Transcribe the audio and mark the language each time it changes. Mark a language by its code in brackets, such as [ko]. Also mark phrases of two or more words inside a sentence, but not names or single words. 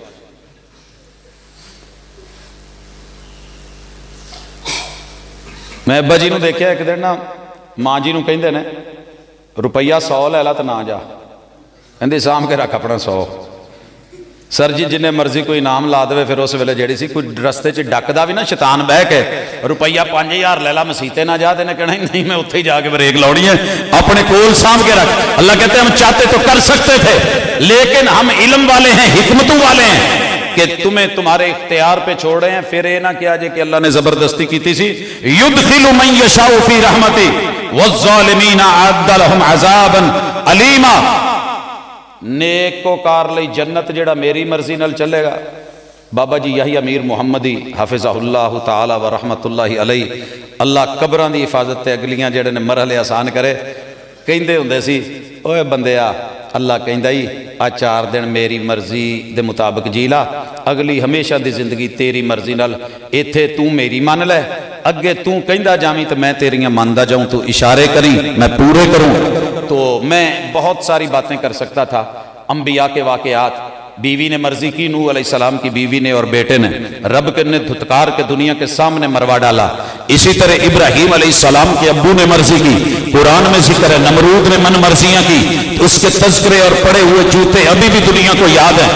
[pa] میں ابا جی نوں ویکھیا اک دن نا، ماں جی نوں کہندے نیں روپیہ 100 لے لا تے نہ جا، کہندے سانبھ کے رکھ اپنا 100. سر جی جنہیں مرضی کوئی انعام لا دے، فیر اس ویلے جیہڑی سی کوئی رستے چ ڈکدا وی نہ شیطان بہہ کے، روپیہ 5000 لے لا مسیتے نہ جا، تینے کہنا نہیں میں اوتھے ہی جا کے بریک لاؤنی ہے، اپنے کول سانبھ کے رکھ. [ur] اللہ کہتے ہیں ہم چاہتے تو کر سکتے تھے، لیکن ہم علم والے ہیں، حکمتوں والے ہیں کہ تمہیں تمہارے اختیار پہ چھوڑ رہے ہیں. [pa] فیر ایہہ نہ کیتا جے کہ اللہ نے زبردستی کیتی سی سی, [ar] يدخل من يشاء في رحمته والظالمين أعد لهم عذابا أليما. [pa] نیکوکار لئی جنت جیہڑا میری مرضی نال چلے گا. بابا جی یہی امیر محمدی [ar] حفظه الله تعالى ورحمة الله عليه, [pa] اللہ قبراں دی حفاظت تے اگلیاں جیہڑے نیں مرحلے آسان کرے، کہندے ہندے سی اوئے بندیا، اللہ کہندا ہی آ 4 دن میری مرضی دے مطابق جی لا، اگلی ہمیشہ دی زندگی تیری مرضی نال. ایتھے توں میری من لے، اگے توں کہندا جاویں تو میں تیریاں مندا جاواں، توں اشارے کریں میں پورے کراں. [ur] تو میں بہت ساری باتیں کر سکتا تھا، انبیاء کے واقعات، بیوی نے مرضی کی، نوح علیہ السلام کی بیوی نے اور بیٹے نے رب کے نے دھتکار کے دنیا کے سامنے مروا ڈالا. اسی طرح ابراہیم علیہ السلام کے ابو نے مرضی کی، قرآن میں ذکر ہے نمرود نے من مرضیاں کیں، اس کے تذکرے اور پڑے ہوئے جوتے ابھی بھی دنیا کو یاد ہیں.